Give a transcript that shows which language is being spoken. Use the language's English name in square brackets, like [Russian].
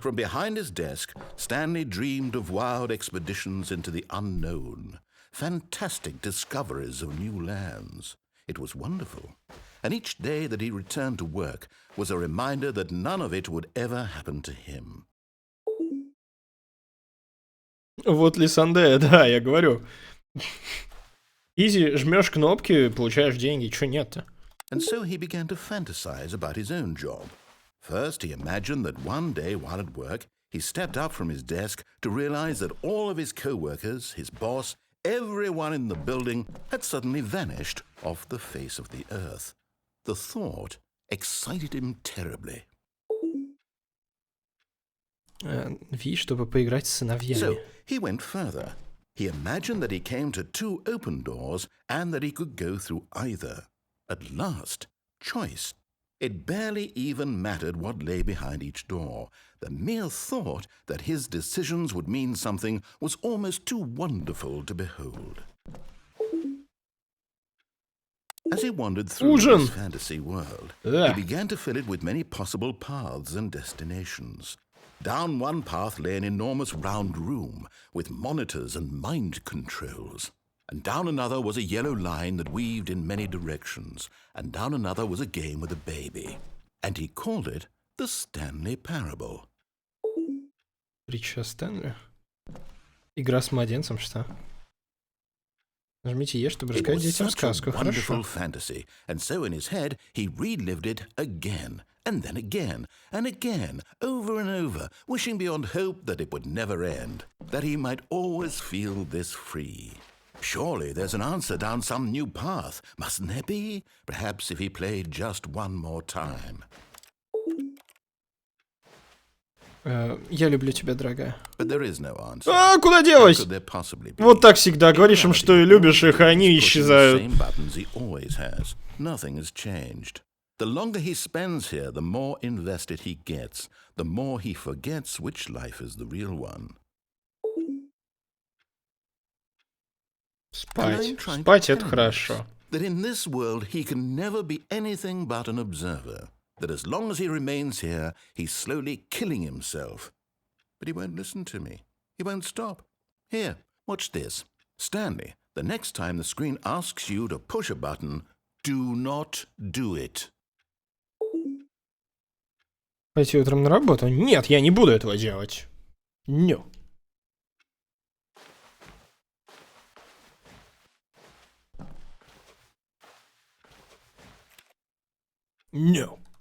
[English] From behind his desk, Stanley dreamed of wild expeditions into the unknown, fantastic discoveries of new lands. It was wonderful. And each day that he returned to work was a reminder that none of it would ever happen to him. [Russian] Вот Лисандея, да, я говорю. Изи, жмешь кнопки, получаешь деньги, чё нет-то? [English] And so he began to fantasize about his own job. First, he imagined that one day while at work, he stepped up from his desk to realize that all of his co-workers, his boss, everyone in the building had suddenly vanished off the face of the earth. The thought excited him terribly. [Russian] Ви, чтобы поиграть с сыновьями. [English] So he went further. He imagined that he came to 2 open doors and that he could go through either. At last, choice. It barely even mattered what lay behind each door. The mere thought that his decisions would mean something was almost too wonderful to behold. As he wandered through this fantasy world, he began to fill it with many possible paths and destinations. Down one path lay an enormous round room with monitors and mind controls. And down another was a yellow line that weaved in many directions. And down another was a game with a baby. And he called it the Stanley Parable. [Russian] Притча о Стэнли? Игра с младенцем, что? Нажмите Е, чтобы рассказать детям сказку. Хорошо. [English] Fantasy, and so in his head he relived it again, and then again, and again, over and over, wishing beyond hope that it would never end, that he might always feel this free. Surely there's an answer down some new path, mustn't there be? Perhaps if he played just one more time. [Russian] Я люблю тебя, дорогая. [English] But there is no answer. [Russian] А, куда делась? [English] How could there possibly be? [Russian] Вот так всегда говоришь им, что и любишь их, а они исчезают. [English] Same buttons he always has. Nothing has changed. The longer he spends here, the more invested he gets, the more he forgets which life is the real one. [Russian] Спать. Спать — это хорошо. [English] That in this world he can never be anything but an observer. That as long as he remains here, he's slowly killing himself. But he won't listen to me. He won't stop. Here, watch this. Stanley, The next time the screen asks you to push a button, do not do it. [Russian] Пойти утром на работу? Нет, я не буду этого делать. [English] No. No.